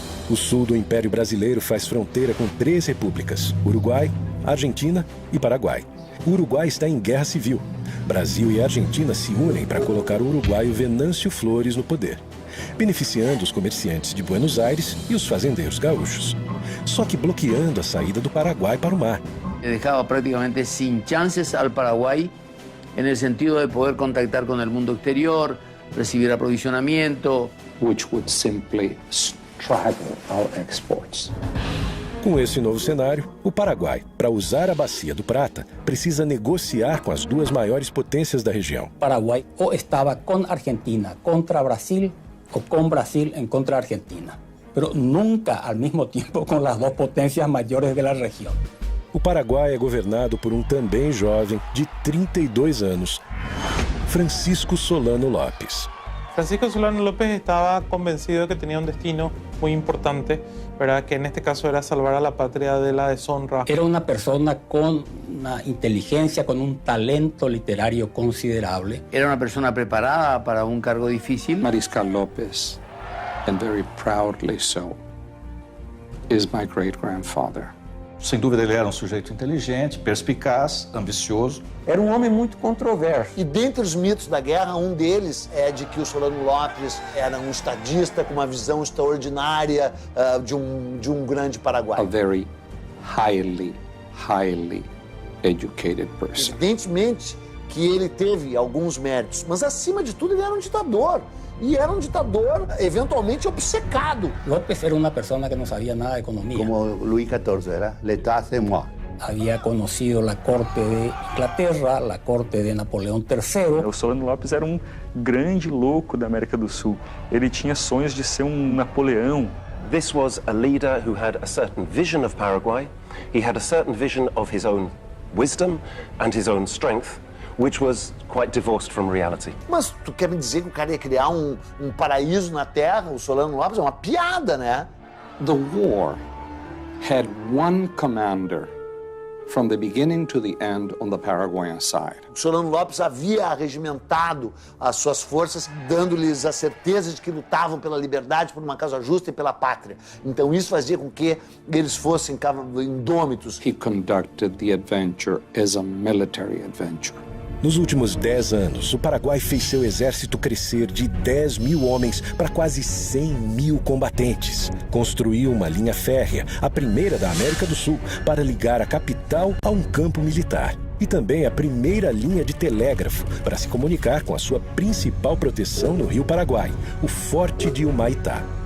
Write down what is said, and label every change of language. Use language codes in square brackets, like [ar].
[pt] O sul do Império Brasileiro faz fronteira com 3 repúblicas: Uruguai, Argentina e Paraguai. O Uruguai está em guerra civil. Brasil e Argentina se unem para colocar o uruguaio Venâncio Flores no poder, beneficiando os comerciantes de Buenos Aires e os fazendeiros gaúchos, só que bloqueando a saída do Paraguai para o mar. [es] Dejaba prácticamente sin chances al Paraguay en el sentido de poder contactar con el mundo exterior, recibir aprovisionamiento, [en] Which would simply struggle our exports. [pt] Com esse novo cenário, o Paraguai, para usar a Bacia do Prata, precisa negociar com as 2 maiores potências da região. [es] Paraguay o estaba con Argentina contra Brasil o con Brasil en contra Argentina, pero nunca al mismo tiempo con las 2 potencias mayores de la región. [pt] O Paraguai é governado por um também jovem de 32 anos, Francisco Solano Lopes. [es] Francisco Solano López estaba convencido de que tenía un destino muy importante, ¿verdad? Que en este caso era salvar a la patria de la deshonra. Era una persona con una inteligencia, con un talento literario considerable. era una persona preparada para un cargo difícil. [en] Mariscal López, and very proudly so, is my great-grandfather. [pt] Sem dúvida, ele era um sujeito inteligente, perspicaz, ambicioso. Era um homem muito controverso. E dentre os mitos da guerra, um deles é de que o Solano Lopes era um estadista com uma visão extraordinária de um grande Paraguai. [en] A very highly educated person. [pt] Evidentemente que ele teve alguns méritos, mas acima de tudo ele era um ditador. E era um ditador eventualmente obcecado. [es] López era una persona que no sabía nada de economía. Como Luis XIV, era [fr] l'état c'est moi. [es] Había conocido la corte de Inglaterra, la corte de Napoleão III. [pt] O Solano Lopes era um grande louco da América do Sul. Ele tinha sonhos de ser um Napoleão. [en] This was a leader who had a certain vision of Paraguay. He had a certain vision of his own wisdom and his own strength, which was quite divorced from reality. [pt] Mas tu quer me dizer que o cara ia criar um paraíso na Terra, o Solano Lopes? É uma piada, né? [en] The war had one commander from the beginning to the end on the Paraguayan side. [pt] O Solano Lopes havia arregimentado as suas forças, dando-lhes a certeza de que lutavam pela liberdade, por uma causa justa e pela pátria. Então isso fazia com que eles fossem indômitos. [en] He conducted the adventure as a military adventure. [pt] Nos últimos 10 anos, o Paraguai fez seu exército crescer de 10 mil homens para quase 100 mil combatentes. Construiu uma linha férrea, a primeira da América do Sul, para ligar a capital a um campo militar. E também a primeira linha de telégrafo para se comunicar com a sua principal proteção no Rio Paraguai, o Forte de Humaitá.